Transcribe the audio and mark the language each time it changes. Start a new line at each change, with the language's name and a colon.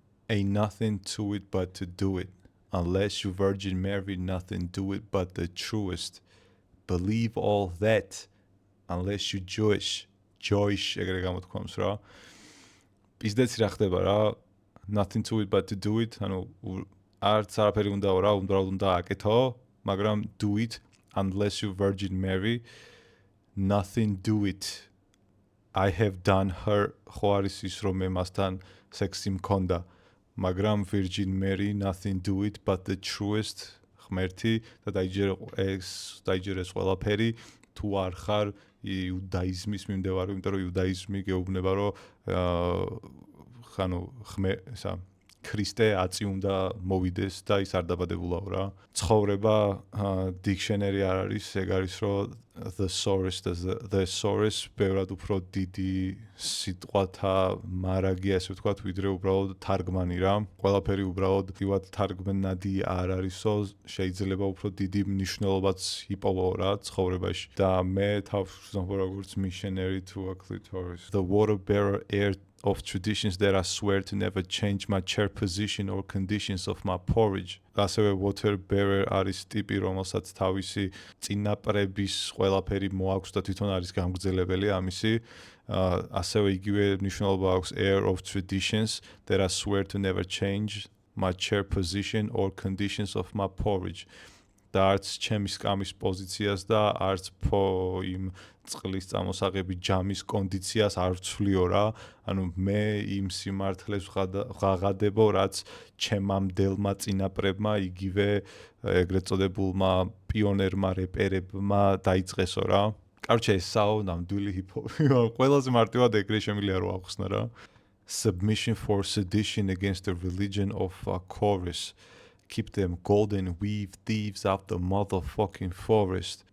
English: Ain't nothing to it but to do it. Unless you Virgin Mary, nothing do it but the truest. Believe all that. Unless you Jewish.
Georgian: ეგრე გამოთქვამს რა. პიზდეც რა ხდება რა.
English: Nothing to it but to do it.
Georgian: ანუ არც არაფერი უნდაო რა, უნდა აკეთო, მაგრამ
English: do it. Unless you Virgin Mary, nothing do it. I have done her.
Georgian: ხო არის ის რომ მე მასთან სექსი მქონდა. მაგრამ
English: Virgin Mary nothing do it but the truest
Georgian: ღმერთი და დაიჯერეს ყველაფერი თუ არ ხარ იუდაიზმის მიმდევარი, იმიტომ რომ იუდაიზმი გეუბნება რომ ქრისტე აწი უნდა მოვიდეს და ის არ დაბადებულაო რა. ცხოვრება dictionary არ არის, ეგ არის რომ thesaurus ბევრად უფრო დიდი სიტყვათა მარაგია, ასე ვთქვათ, ვიდრე უბრალოდ თარგმანი რა. ყველაფერი უბრალოდ ვთქვათ თარგმნადი არ არისო, შეიძლება უფრო დიდი მნიშვნელობაც იპოვო რა ცხოვრებაში. და მე თავს ვზნობ როგორც
English: missionary to a clitoris. The water bearer heir of traditions that I swear to never change my chair position or conditions of my porridge.
Georgian: ასევე water bearer არის ტიპი, რომელსაც თავისი წინაპრების ყველაფერი მოაქვს და თვითონ არის გამგრძელებელი ამისი. ასევე იგივე მნიშვნელობა აქვს
English: heir of traditions that I swear to never change my chair position or conditions of my porridge.
Georgian: და არც ჩემი სკამის პოზიციას და არც იმ წყლის წამოსაღები ჯამის კონდიციას არ ვცვლიო რა. ანუ მე იმ სიმართლეს ვღაღადებო, რაც ჩემამდელმა წინაპრებმა, იგივე ეგრეთ წოდებულმა პიონერმა რეპერებმა დაიწყესო რა. კაროჩე ესაო ნამდვილი ჰიპ-ჰოპი. ყველაზე მარტივად ეგრე შემიძლია რომ ახსნა რა.
English: Submission for sedition against the religion of a chorus. Keep them golden weave thieves out the motherfucking forest.